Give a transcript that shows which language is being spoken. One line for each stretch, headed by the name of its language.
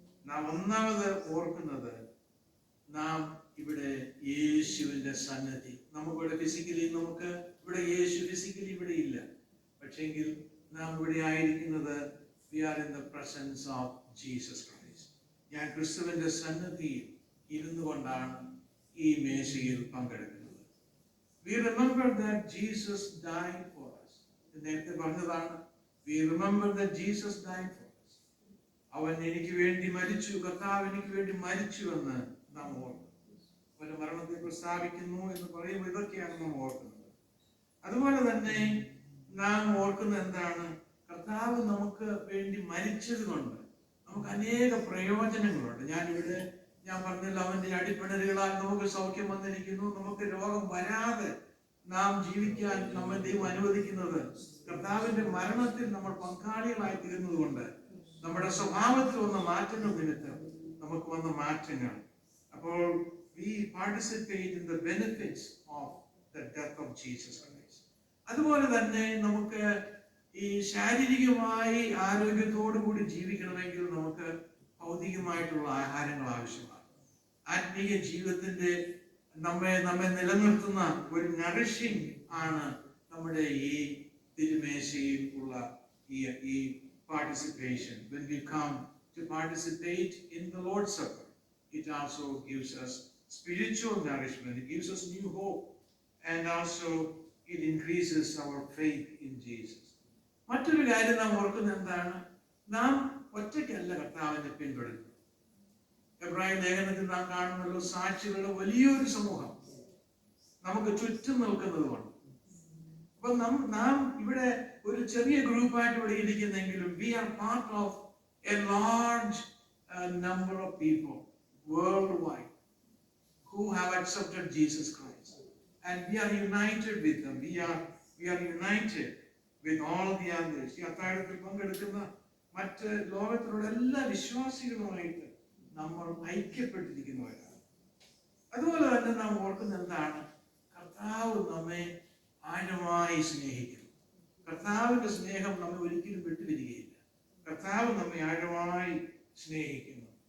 Malayalam: നാം ഒന്നാമത് ഓർക്കുന്നത്, നാം ഇവിടെ യേശുവിന്റെ സന്നിധി, നമുക്കിവിടെ ഫിസിക്കലി നമുക്ക് ഇവിടെ യേശു ഫിസിക്കലി ഇവിടെ ഇല്ല, പക്ഷെങ്കിൽ നാം ഇവിടെ ആയിരിക്കുന്നത്
English: we are in the presence of Jesus Christ.
Malayalam: ഞാൻ ക്രിസ്തുവിന്റെ സന്നിധിയിൽ ഇരുന്നു കൊണ്ടാണ് ഈ മേശയിൽ പങ്കെടുക്കുന്നത്.
English: We remember that Jesus died for us.
Malayalam: നേരത്തെ പറഞ്ഞതാണ്,
English: we remember that Jesus died for us.
Malayalam: അവൻ എനിക്ക് വേണ്ടി മരിച്ചു, കർത്താവ് എനിക്ക് വേണ്ടി മരിച്ചു എന്ന് നാം ഓർക്കുന്നു. അവന്റെ മരണത്തെ പ്രസ്താവിക്കുന്നു എന്ന് പറയുമ്പോൾ ഇതൊക്കെയാണ് നാം ഓർക്കുന്നത്. അതുപോലെ തന്നെ നാം ഓർക്കുന്നത് എന്താണ്? കർത്താവ് നമുക്ക് വേണ്ടി മരിച്ചത് കൊണ്ട് നമുക്ക് അനേക പ്രയോജനങ്ങളുണ്ട്. ഞാൻ പറഞ്ഞില്ല, അവന്റെ അടിപ്പിണരുകളാൽ നമുക്ക് സൗഖ്യം വന്നിരിക്കുന്നു. നമുക്ക് രോഗം വരാതെ നാം ജീവിക്കാൻ നമ്മെ ദൈവം അനുവദിക്കുന്നത് കർത്താവിന്റെ മരണത്തിൽ നമ്മൾ പങ്കാളികളായി തീരുന്നത് കൊണ്ട്, നമ്മുടെ സ്വഭാവത്തിൽ വന്ന മാറ്റങ്ങൾ നിമിത്തം നമുക്ക് വന്ന മാറ്റങ്ങൾ.
English: അപ്പോൾ we participate in the benefits of the death of Jesus Christ.
Malayalam: അതുപോലെ തന്നെ നമുക്ക് ഈ ശാരീരികമായി ആരോഗ്യത്തോടു കൂടി ജീവിക്കണമെങ്കിൽ നമുക്ക് ഭൗതികമായിട്ടുള്ള ആഹാരങ്ങൾ ആവശ്യമാണ്. ആത്മീയ ജീവിതത്തിന്റെ നമ്മെ നിലനിർത്തുന്ന ഒരു നറിഷിംഗ് ആണ് നമ്മുടെ ഈ തിരുമേശയിൽ ഉള്ള ഈ participation.
English: When we come to participate in the Lord's Supper, it also gives us spiritual nourishment. It gives us new hope, and also it increases our faith in Jesus.
Malayalam: മറ്റൊരു കാര്യം നാം ഓർക്കുന്നത് എന്താണ്? നാം ഒറ്റയ്ക്കല്ല കർത്താവിനെ പിന്തുടരുന്നത്. എബ്രായ ലേഖനത്തിൽ നാം കാണുന്നല്ലോ, സാക്ഷികളുടെ വലിയൊരു സമൂഹം നമുക്ക് ചുറ്റും നിൽക്കുന്നത് കൊണ്ട്. അപ്പൊ നാം ഇവിടെ ഒരു ചെറിയ ഗ്രൂപ്പായിട്ട് ഇവിടെ ഇരിക്കുന്നെങ്കിലും
English: We are part of a large number of people worldwide who have accepted Jesus Christ, and we are united with them. We are united with all the others.
Malayalam: ഈ അത്താഴത്തിൽ പങ്കെടുക്കുന്ന മറ്റ് ലോകത്തിലുള്ള എല്ലാ വിശ്വാസികളുമായിട്ട് നമ്മൾ ഐക്യപ്പെട്ടിരിക്കുന്നവരാണ്. അതുപോലെ തന്നെ നാം ഓർക്കുന്ന എന്താണ്? കർത്താവ് നമ്മെ ആഴമായി സ്നേഹിക്കുന്നു. കർത്താവിന്റെ സ്നേഹം നമ്മെ ഒരിക്കലും വിട്ടുപിരികയില്ല. കർത്താവ് നമ്മെ ആഴമായി സ്നേഹിക്കുന്നു.